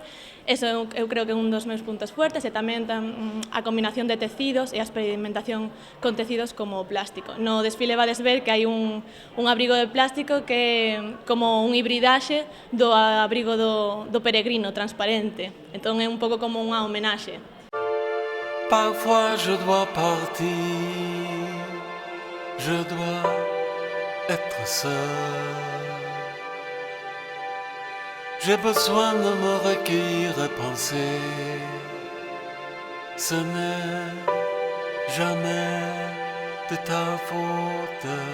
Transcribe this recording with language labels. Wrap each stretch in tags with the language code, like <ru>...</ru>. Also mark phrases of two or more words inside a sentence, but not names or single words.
<gl>Eso eu creo que é un dos meus puntos fuertes e tamén a combinación de tecidos e a experimentación con tecidos como plástico. No desfile vades ver que hai un abrigo de plástico que é como un hibridaxe do abrigo do peregrino transparente. Entón é un pouco como unha homenaxe.</gl> <fr>Parfois je dois partir, je dois être seul. J'ai besoin de me recueillir et penser. Ce n'est jamais de ta faute.</fr>